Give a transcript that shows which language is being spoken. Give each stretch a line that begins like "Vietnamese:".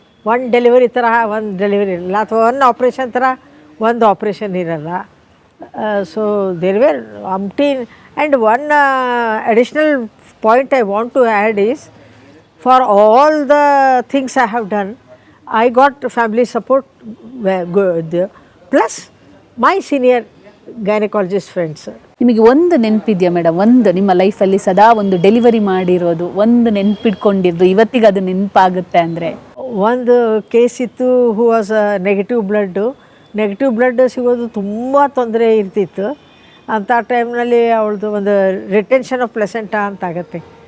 Kannada: ಒಂದು ಡೆಲಿವರಿ ಥರ ಒಂದು ಡೆಲಿವರಿ ಇರಲ್ಲ, ಅಥವಾ ಒಂದು ಆಪ್ರೇಷನ್ ಥರ ಒಂದು ಆಪ್ರೇಷನ್ ಇರಲ್ಲ.
English: So there were umpteen. And one additional point I want to add is, for all the things I have done, I got family support good, plus my senior gynecologist friends.
Kannada: ನಿಮಗೆ ಒಂದು ನೆನಪಿದೆಯಾ madam, ಒಂದು ನಿಮ್ಮ ಲೈಫಲ್ಲಿ ಸದಾ ಒಂದು delivery ಮಾಡಿರೋದು ಒಂದು ನೆನಪಿಟ್ಕೊಂಡಿದ್ದು ಇವತ್ತಿಗೆ ಅದು ನೆನಪಾಗುತ್ತೆ ಅಂದರೆ? ಒಂದು ಕೇಸ್ ಇತ್ತು,
English: who was negative
Kannada: ಬ್ಲಡ್ ಸಿಗೋದು ತುಂಬ ತೊಂದರೆ ಇರ್ತಿತ್ತು. ಅಂಥ ಟೈಮ್ನಲ್ಲಿ ಅವಳದು ಒಂದು ರಿಟೆನ್ಷನ್ ಆಫ್ ಪ್ಲೆಸೆಂಟಾ ಅಂತ ಆಗುತ್ತೆ.